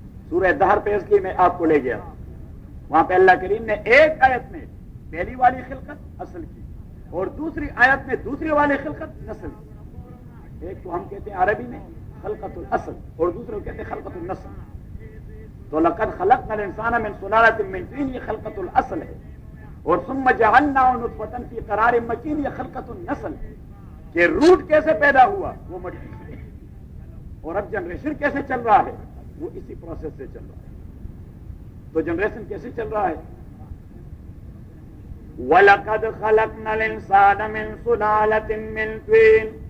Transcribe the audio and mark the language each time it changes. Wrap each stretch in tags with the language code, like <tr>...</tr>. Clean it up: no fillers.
<ur>سورہ دہر پہ اس لیے میں آپ کو لے گیا, وہاں پہ اللہ کریم نے ایک آیت میں پہلی والی خلقت اصل کی, اور دوسری آیت میں دوسری والی خلقت نسل کی. ایک تو ہم کہتے ہیں عربی میں خلقت الاصل, اور دوسرے کو کہتے ہیں خلقت النسل.</ur> <ar>تو لقد خلقنا الانسان من سلالة من طين,</ar> <ur>یہ خلقت الاصل ہے,</ur> <ar>اور ثم جعلناه نطفة في قرار مكين,</ar> <ur>یہ خلقت النسل ہے. کہ روٹ کیسے پیدا ہوا, وہ مٹی سے, اور اب جنریشن کیسے چل رہا ہے, وہ اسی پروسیس سے چل رہا ہے. تو جنریشن کیسے چل رہا ہے؟</ur> <ar>وَلَقَدْ خَلَقْنَا الْإِنسَانَ مِنْ سُلَالَةٍ مِّن طِينٍ.</ar>